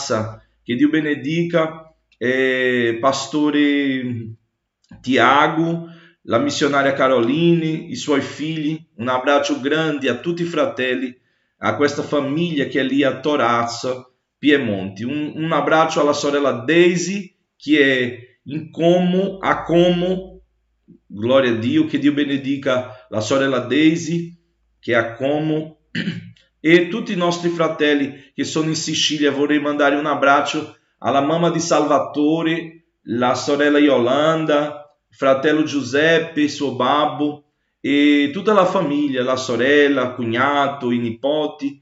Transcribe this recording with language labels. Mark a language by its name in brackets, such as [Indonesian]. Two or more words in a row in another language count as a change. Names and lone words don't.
[Italian] Che Dio benedica pastore Tiago, la missionaria Caroline, i suoi figli. Un abbraccio grande a tutti i fratelli, a questa famiglia che è lì a Torazzo, Piemonte. Un abbraccio alla sorella Daisy, che è a Como. Glória a Dio, che Dio benedica la sorella Daisy, che è a Como, e tutti i nostri fratelli che sono in Sicilia. Vorrei mandare un abbraccio alla mamma di Salvatore, la sorella Yolanda, fratello Giuseppe, suo babbo, e tutta la famiglia, la sorella, il cognato, i nipoti.